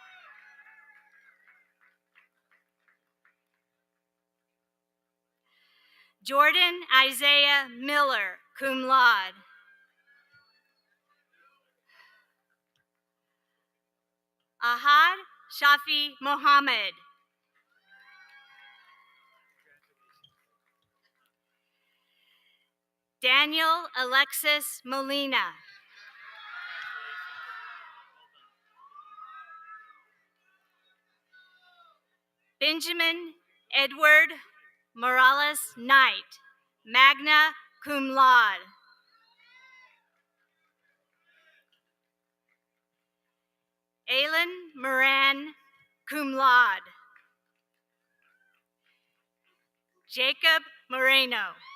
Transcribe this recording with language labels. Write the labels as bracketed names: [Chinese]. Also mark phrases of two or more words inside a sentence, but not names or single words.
[Latin] Jordan Isaiah Miller, cum laude. Ahad Shafi Mohammed. Daniel Alexis Molina. Benjamin Edward Morales Knight, magna cum laude. Aylin Moran, cum laude. Jacob Moreno.